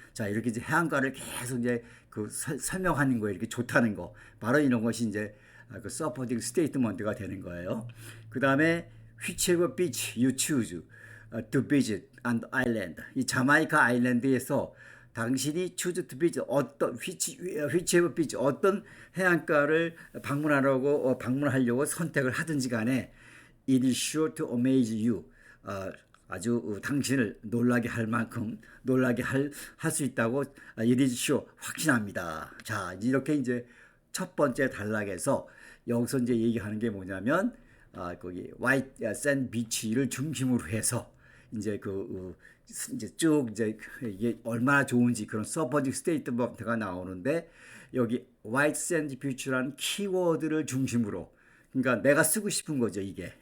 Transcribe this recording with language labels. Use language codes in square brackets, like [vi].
[ko] 자, 이렇게 이제 해안가를 계속 이제 그 설명하는 거에 이렇게 좋다는 거, 바로 이런 것이 이제 그 서포팅 스테이트먼트가 되는 거예요. 그 다음에 [en] whichever beach you choose to visit on the island, [ko] 이 자마이카 아일랜드에서 당신이 [en] choose to visit whichever beach, [ko] 어떤 해안가를 방문하려고 선택을 하든지 간에 [en] it is sure to amaze you, [ko] 아주 당신을 놀라게 할 만큼 놀라게 할 수 있다고 [en] it is sure, [ko] 확신합니다. 자, 이렇게 이제 첫 번째 단락에서 여기서 이제 얘기하는 게 뭐냐면 거기 화이트 샌드 비치를 중심으로 해서 이제 이제 쭉 이제 이게 얼마나 좋은지 그런 서포팅 스테이트먼트가 나오는데 여기 화이트 샌드 비치라는 키워드를 중심으로, 그러니까 내가 쓰고 싶은 거죠, 이게.